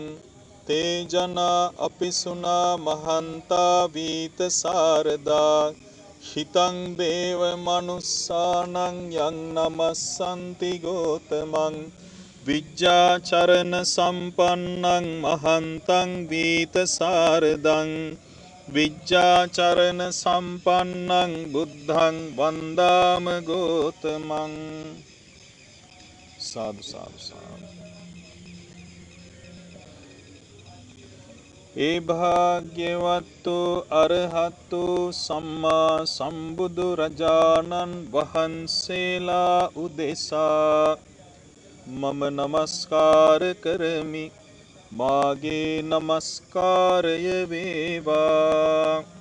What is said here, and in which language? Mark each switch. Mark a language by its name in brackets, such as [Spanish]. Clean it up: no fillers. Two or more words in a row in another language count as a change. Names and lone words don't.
[Pali] තේ ජනා අපිසුනා මහන්තා වීත සාරදා හිතං දේව මනුස්සානං යං නමස්සන්ති ගෝතමං විජ්ජාචරණ සම්පන්නං මහන්තං වීත සාරදං විජ්ජාචරණ සම්පන්නං බුද්ධං වන්දාම ගෝතමං සාදු සාදු සාදු [Sinhala] ඒ භාග්‍යවත්තු අරහත්තු සම්මා සම්බුදු රජාණන් වහන්සේලා උදෙසා මම නමස්කාර කරමි මාගේ නමස්කාරය වේවා